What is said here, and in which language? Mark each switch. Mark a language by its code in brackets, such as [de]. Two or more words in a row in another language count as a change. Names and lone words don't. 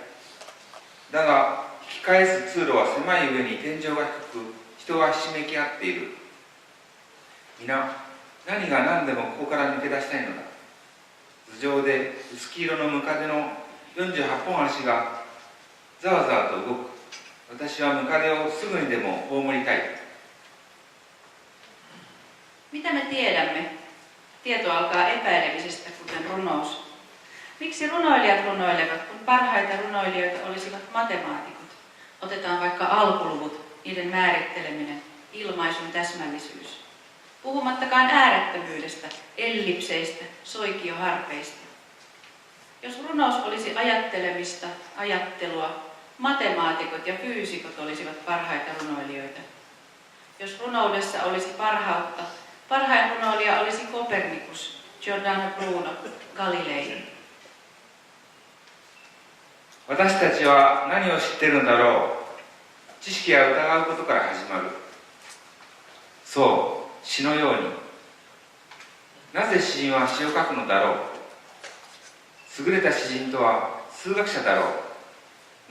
[ja] だが、引き返す通路は狭い上に天井が低く、人がひしめき合っている。皆、何が何でもここから抜け出したいのだ。頭上で薄黄色のムカデの48本足がざわざわと動く。私はムカデをすぐにでも葬りたい。 [fi] Mitä me tiedämme? Tieto alkaa epäilemisestä, kuten runous. Miksi runoilijat runoilevat, kun parhaita runoilijoita olisivat matemaatikot? Otetaan vaikka alkuluvut, niiden määritteleminen, ilmaisun täsmällisyys. Puhumattakaan äärettömyydestä, ellipseistä, soikioharpeista. Jos runous olisi ajattelemista, ajattelua, matemaatikot ja fyysikot olisivat parhaita runoilijoita. Jos runoudessa olisi parhautta, parhain runoilija olisi Kopernikus, Giordano Bruno, Galilei. [ja] 私たちは何を知っているのだろう。知識は疑うことから始まる。そう、詩のように。なぜ詩人は詩を書くのだろう。優れた詩人とは数学者だろう。